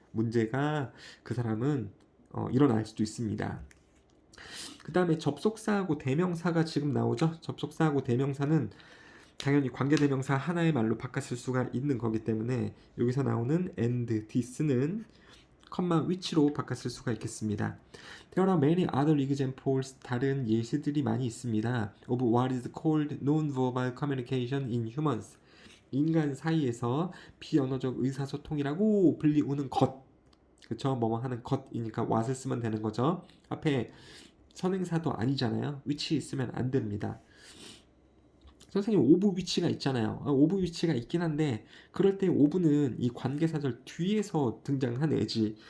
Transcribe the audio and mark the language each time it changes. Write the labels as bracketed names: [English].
[Korean] 문제가 그 사람은 일어날 수도 있습니다. 그 다음에 접속사하고 대명사가 지금 나오죠. 접속사하고 대명사는 당연히 관계대명사 하나의 말로 바꿨을 수가 있는 거기 때문에 여기서 나오는 and, this는 컴마 which로 바꿨을 수가 있겠습니다. [English] There are many other examples, [Korean] 다른 예시들이 많이 있습니다. [English] of what is called non-verbal communication in humans, [Korean] 인간 사이에서 비언어적 의사소통이라고 불리우는 것, 그쵸? 뭐뭐 하는 것이니까 what을 쓰면 되는 거죠. 앞에 선행사도 아니잖아요. which 쓰면 안 됩니다. 선생님 오브 위치가 있잖아요. 오브 위치가 있긴 한데 그럴 때 오브는 이 관계사절 뒤에서 등장한 애지.